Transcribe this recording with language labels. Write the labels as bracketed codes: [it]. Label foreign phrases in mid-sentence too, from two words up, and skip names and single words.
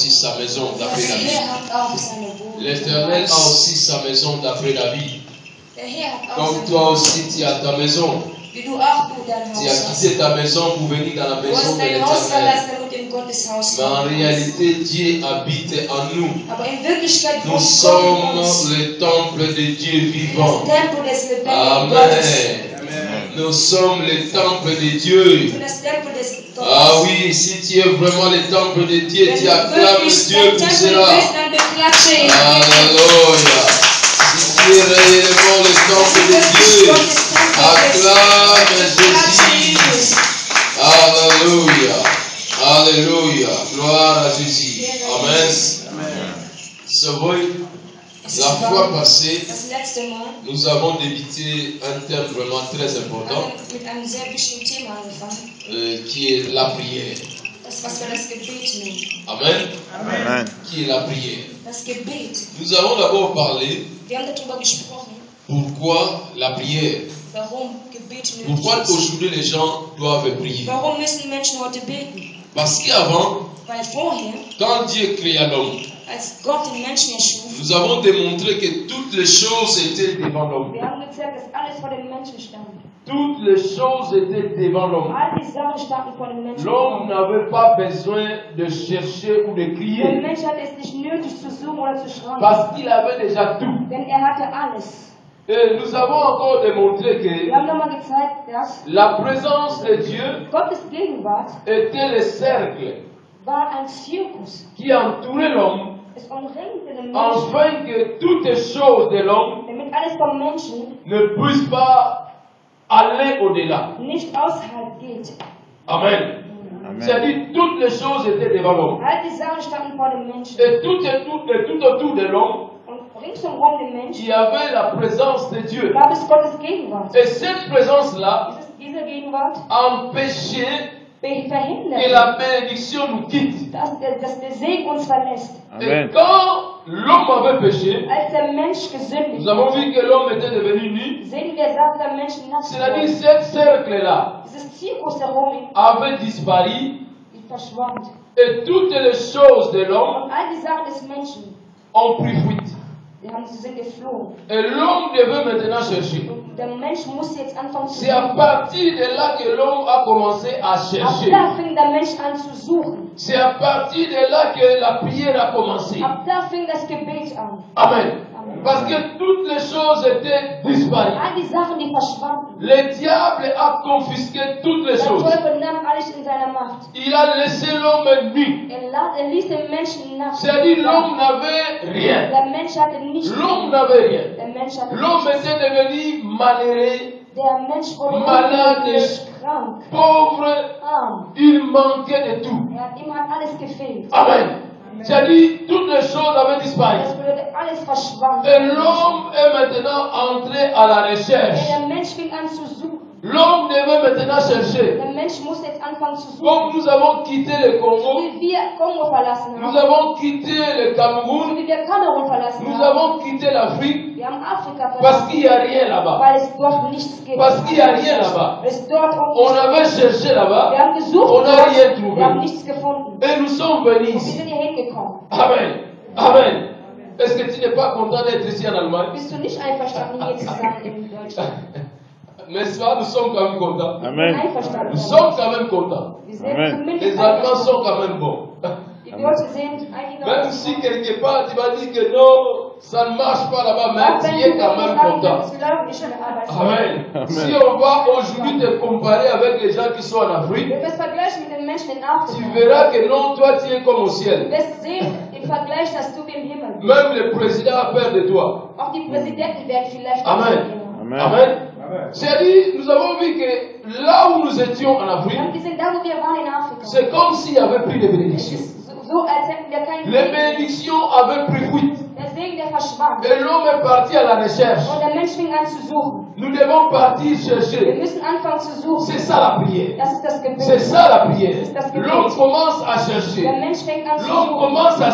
[fr] sa maison d'après [de] Der [fr] la vie. [de] Herr hat auch seine Wohnung. [fr] L'Éternel a aussi sa maison d'après la vie. [de] Der Herr hat auch [fr] Comme [de] seine [fr] toi [de] Wohnung. [fr] aussi, tu as ta maison. [de] Wie du auch du dein [fr] Tu [de] Haus [fr] as [de] hast. [fr] quitté ta maison pour venir dans la [de] Du [fr] maison [de] hast [fr] de [de] dein Haus [fr] l'Éternel. [de] verlassen, damit du in Gottes Haus [fr] Mais en [de] kommst. [fr] réalité, Dieu habite en nous. [de] Aber in Wirklichkeit [fr] Nous [de] wohnt Gott in [fr] sommes [de] uns. [fr] le temple de Dieu [de] Das [fr] vivant. [de] Tempel des lebendigen Gottes. Amen. [fr] Nous sommes le temple de Dieu. [de] Für das Tempel des Gottes. [fr] Ah oui, si tu es vraiment le temple de Dieu, [de] Wenn [fr] tu [de] du [fr] acclames [de] wirklich [fr] Dieu [de] der [fr] pour [de] Tempel [fr] cela. [de] bist, dann beklatsche ihn. [fr] Alléluia. Si tu es réellement le temple de Dieu, acclame Jésus. Alléluia. Alléluia. Gloire à Jésus. Amen. So, la fois passée, [de] Das letzte Mal [fr] nous avons débuté un thème vraiment très important, [de] haben wir mit einem sehr wichtigen Thema angefangen. [fr] qui est la prière. [de] Das, was wir das Gebet nennen. Amen. Amen. [fr] Qui est la prière. [de] Das Gebet. [fr] Nous avons d'abord parlé [de] Wir haben darüber gesprochen, [fr] pourquoi la prière. [de] warum Gebet nötig [fr] Pourquoi [de] ist. [fr] aujourd'hui les gens doivent prier. [de] Warum müssen Menschen heute beten? [fr] Parce qu'avant, [de] Weil vorher, [fr] quand Dieu créa l'homme, [de] als Gott den Menschen erschuf, [fr] nous avons démontré que toutes les choses étaient devant l'homme. [de] wir haben gezeigt, dass alles vor dem Menschen stand. [fr] Toutes les choses étaient devant l'homme. [de] All die Sachen standen vor dem Menschen. [fr] L'homme n'avait pas besoin de chercher ou de [de] Der [fr] crier. [de] Mensch hatte es nicht nötig zu suchen oder zu schreien, [fr] Parce qu'il avait déjà tout. [de] denn er hatte alles. [fr] Et nous avons encore démontré [de] Wir [fr] que [de] haben nochmal gezeigt, dass [fr] la présence de Dieu [de] Gottes Gegenwart [fr] était le cercle [de] war ein Zirkus. [fr] qui entourait l'homme [de] Es umringte den Menschen, [fr] afin que toutes les choses de l'homme [de] damit alles vom Menschen [fr] ne puissent pas aller au-delà. [de] nicht außerhalb geht. Amen. [fr] C'est-à-dire toutes les choses étaient devant l'homme. [de] All die Sachen standen vor dem Menschen. [fr] Et tout autour de l'homme, [de] Und ringsumherum dem Menschen [fr] il y avait la présence de Dieu. [de] gab es Gottes Gegenwart. [fr] Et cette présence-là [de] Diese Gegenwart [fr] empêchait que [de] verhindert, [fr] la bénédiction nous quitte. [de] dass der Segen uns verlässt. [fr] Et Amen. quand l'homme avait péché, [de] Als der Mensch gesündigt [fr] nous avons [de] hat, [fr] vu que l'homme était devenu nu. [de] sehen wir, dass der Mensch nackt [fr] C'est-à-dire [de] war. [fr] ce cercle-là [de] Dieses Zirkus herum [fr] avait disparu [de] verschwand. [fr] et toutes les choses de l'homme [de] Und all die Sachen des Menschen, [fr] ont pris fuite. [de] sie sind geflohen. [fr] Et l'homme devait maintenant chercher. [de] Und der Mensch muss jetzt anfangen zu [fr] C'est à [de] suchen. [fr] partir de là que l'homme a commencé à [de] Ab [fr] chercher. [de] da fing der Mensch an zu suchen. [fr] C'est à partir de là que la prière a commencé. [de] Ab da fing das Gebet an. Amen. [fr] Parce que toutes les choses étaient disparues. [de] All die Sachen, die verschwanden. [fr] Le diable a confisqué toutes les [de] Der [fr] choses. [de] Teufel nahm alles in seiner Macht. [fr] Il a laissé l'homme nu. [de] Er ließ den Menschen nackt. [fr] C'est-à-dire l'homme n'avait rien. [de] Der Mensch hatte nichts. [fr] L'homme n'avait rien. [de] Der Mensch hatte [fr] L'homme [de] nichts. [fr] était devenu malheureux, [de] Der Mensch wurde [fr] Malade. [de] unglücklich, krank, [fr] pauvre. [de] arm. [fr] Il manquait de tout. [de] Ihm hat alles gefehlt. Amen. [fr] C'est-à-dire toutes les choses avaient disparu. [de] Es würde alles verschwand. [fr] Et l'homme est maintenant entré à la recherche. [de] Der Mensch fing an zu suchen. [fr] L'homme devait maintenant chercher. [de] Der Mensch muss jetzt anfangen zu [fr] Comme [de] suchen. [fr] nous avons quitté le Congo, [de] Wie wir Kongo verlassen [fr] nous [de] haben. [fr] avons quitté le Cameroun, [de] Wie wir Kamerun verlassen [fr] nous [de] haben. [fr] avons quitté l'Afrique, [de] Wir haben Afrika [fr] parce qu'il [de] verlassen. [fr] n'y a rien là-bas. [de] Weil es dort nichts gibt. [fr] Parce qu'il n'y a rien là-bas. [de] Es dort auch [fr] On [de] nichts [fr] avait cherché [de] Wir [fr] là-bas, [de] haben gesucht. [fr] on n'a rien [de] dort. [fr] trouvé. [de] Wir haben nichts gefunden. [fr] Et nous sommes venus [de] Und wir [fr] ici. [de] sind hier hingekommen. Amen. Amen. [fr] Est-ce que tu n'es pas content d'être ici en Allemagne? [de] Bist du nicht einverstanden, hier zu sein in Deutschland? [fr] N'est-ce pas? Nous sommes quand même contents. Amen. [de] Einverstanden. [fr] Nous sommes quand même contents. [de] Wir sind Amen. zumindest [fr] Les Allemands [de] einverstanden. [fr] sont quand même bons. [de] Die Deutschen sind [fr] Même si quelque part tu vas dire que non, ça ne marche pas là-bas, mais tu es quand même content. Amen. Si on va aujourd'hui te comparer avec les gens qui sont en Afrique, [de] Wenn wir es vergleichen mit den Menschen in [fr] tu [de] Afrika, [fr] verras que non, toi tu es comme au [de] du [fr] ciel. [de] wirst sehen, im Vergleich, dass du wie im Himmel bist. [fr] Même le président a peur de toi. [de] Auch die Präsidenten werden vielleicht Amen. Amen. Amen. [fr] C'est-à-dire, nous avons vu que là où nous étions en Afrique, [de] Wir haben gesehen, da wo wir waren in Afrika, [fr] c'est comme s'il y avait plus de [de] es [fr] bénédictions. [de] ist so, als hätten wir keinen [fr] Les [de] Segen. [fr] bénédictions avaient pris fuite. [de] Der Segen, der verschwand. [fr] Et l'homme est parti à la recherche. [de] Und der Mensch fing an zu suchen. [fr] Nous devons partir [de] Wir [fr] chercher. [de] müssen anfangen zu suchen. [fr] C'est ça la prière. [de] Das ist das Gebet. [fr] C'est ça la prière. [de] Das Gebet. [fr] L'homme commence à [de] Der [fr] chercher. [de] Mensch fängt an zu [fr] L'homme [de] suchen. [fr] commence à